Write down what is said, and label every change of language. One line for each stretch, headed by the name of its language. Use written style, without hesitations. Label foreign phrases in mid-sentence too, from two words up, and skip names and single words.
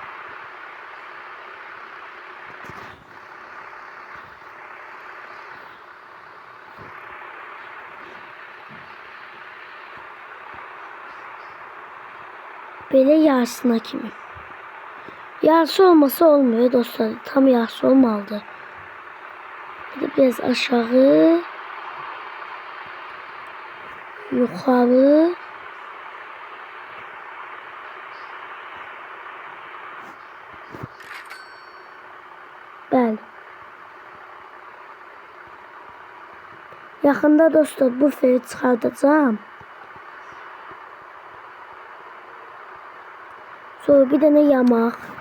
Turkish: Böyle yarısına kimi. Yarısı olması olmuyor dostlar.
Azerbaijani: Tam yarısı olmalıdır. Biraz aşağı. Yukarı. Bəli. Yaxında dostlar bu feri çıxardacağım. Sonra bir dənə yamaq.